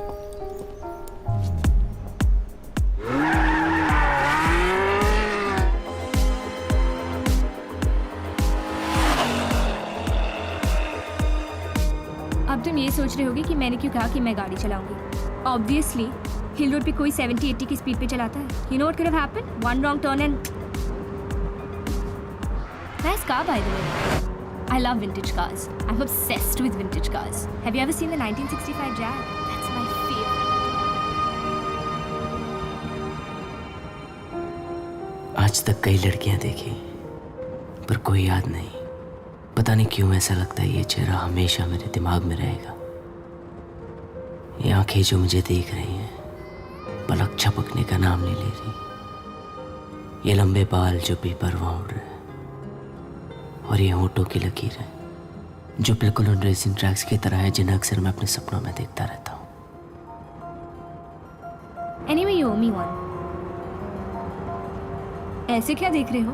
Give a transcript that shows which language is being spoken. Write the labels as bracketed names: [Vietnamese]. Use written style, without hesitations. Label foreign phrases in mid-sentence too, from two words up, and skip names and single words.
[Hindi] अब तुम ये सोच रहे होगे कि मैंने क्यों कहा कि मैं गाड़ी चलाऊंगी। ऑब्वियसली [English] hill road [Hindi] पे कोई 70-80 की स्पीड पे चलाता है। [English] you know what could have happened? one wrong turn and nice car, by the way. I love vintage cars. I'm obsessed with vintage cars. Have you ever seen the 1965 Jag? That's my favorite. [Hindi] आज तक कई लड़कियां देखी पर कोई याद नहीं। पता नहीं क्यों ऐसा लगता है ये चेहरा हमेशा मेरे दिमाग में रहेगा। ये आंखें जो मुझे देख रही हैं, पलक झपकने का नाम नहीं ले रही। ये लंबे बाल जो बेपरवाह उड़ रहे हैं, और ये होठों की लकीरें जो बिल्कुल उन [English] racing tracks [Hindi] की तरह है जिन्हें अक्सर मैं अपने सपनों में देखता रहता हूँ। [English] Anyway, you owe me one. [Hindi] ऐसे क्या देख रहे हो?